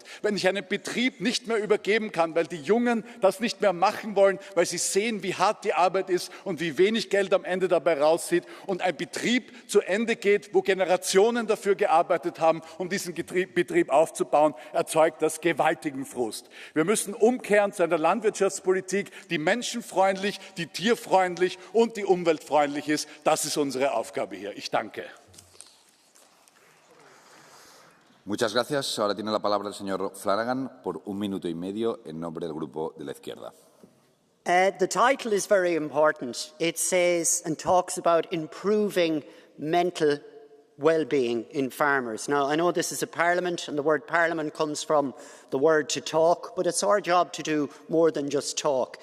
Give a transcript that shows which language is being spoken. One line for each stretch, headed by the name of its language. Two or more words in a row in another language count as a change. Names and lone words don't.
German: Wenn ich einen Betrieb nicht mehr übergeben kann, weil die Jungen das nicht mehr machen wollen, weil sie sehen, wie hart die Arbeit ist und wie wenig Geld am Ende dabei raussieht und ein Betrieb zu Ende geht, wo Generationen dafür gearbeitet haben, um diesen Betrieb aufzubauen, erzeugt das gewaltigen Frust. Wir müssen umkehren zu einer Landwirtschaftspolitik, die menschenfreundlich, die tierfreundlich und die umweltfreundlich ist. Das ist unsere Aufgabe hier. Ich danke.
Spanish: Muchas gracias. Ahora tiene la palabra el señor Flanagan por 1 minuto y medio en nombre del Grupo de la Izquierda.
English: The title is very important. It says and talks about improving mental well-being in farmers. Now, I know this is a parliament, and the word parliament comes from the word to talk, but it's our job to do more than just talk.